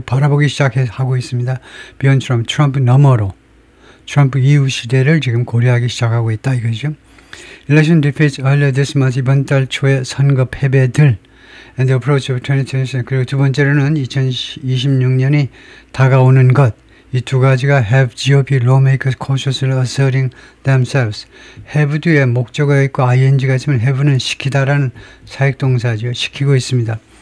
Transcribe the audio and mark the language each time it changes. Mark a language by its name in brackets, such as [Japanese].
[Korean] 바라보기 시작하고 있습니다. [English] beyond Trump, [Korean] 트럼프 너머로 트럼프 이후 시대를 지금 고려하기 시작하고 있다 이거죠. [English] Election defeats earlier this month [Korean] 이번 달 초에 선거 패배들 [English] and the approach of 2020 [Korean] 그리고 두 번째로는 2026년이 다가오는 것. 이 두 가지가 [English] have GOP lawmakers cautiously asserting themselves. [Korean] have 뒤에 목적어가 있고 ing가 있으면 have는 시키다라는 사역동사죠. 시키고 있습니다.